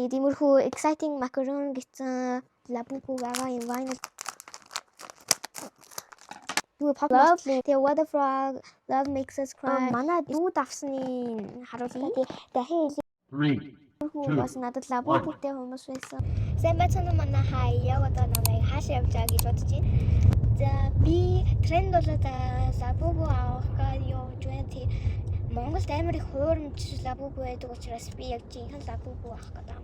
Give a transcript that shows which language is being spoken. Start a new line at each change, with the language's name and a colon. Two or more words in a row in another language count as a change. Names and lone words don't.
Mongolian: Тэгээд иймэрхүү
English: exciting macaron
Mongolian: гэсэн Labubu байгаа юм vinyl.
English: Юу pop lovely.
Mongolian: Тэгээ What a Frog, Love Makes Us Cry. Манай дүүд авсны харуулъя. Дахин бас надад Labubu-тэй хүмүүс байсан. Сайн байцгаана манай хаяа одоо намайг хаашаа явж байгаа гэж бодож байна. За би тренд болоод Labubu авах гэж явж байна. Монголд амар их хуурамч Labubu байдаг учраас би яг жинхэнэ Labubu авах гэдэг юм.